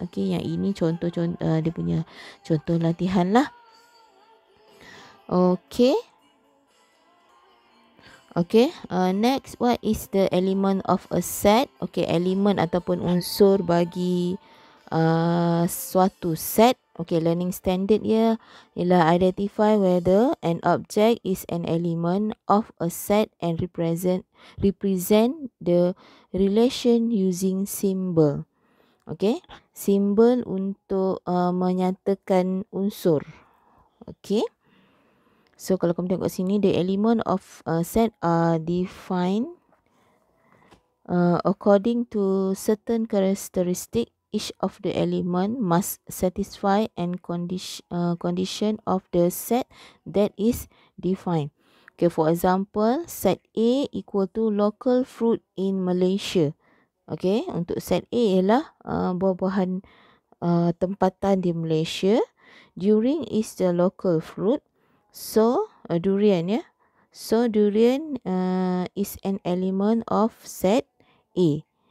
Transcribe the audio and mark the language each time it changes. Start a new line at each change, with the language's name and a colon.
Malay: Okay, yang ini contoh dia punya contoh latihan lah. Okay.
English: Okay, next, what is the element of a set?
Malay: Okay, elemen ataupun unsur bagi suatu set.
English: Okay, learning standard
Malay: ya ialah
English: identify whether an object is an element of a set and represent the relation using symbol.
Malay: Okay, simbol untuk menyatakan unsur. Okay.
English: So,
Malay: kalau kamu tengok sini,
English: the element of a set are defined according to certain characteristic. Each of the element must satisfy and condition of the set that is defined. Okay, for example, set A equal to local fruit in Malaysia.
Malay: Okay, untuk set A ialah buah-buahan tempatan di Malaysia.
English: Durian is the local fruit. So, durian ya. So, durian is an element of set A.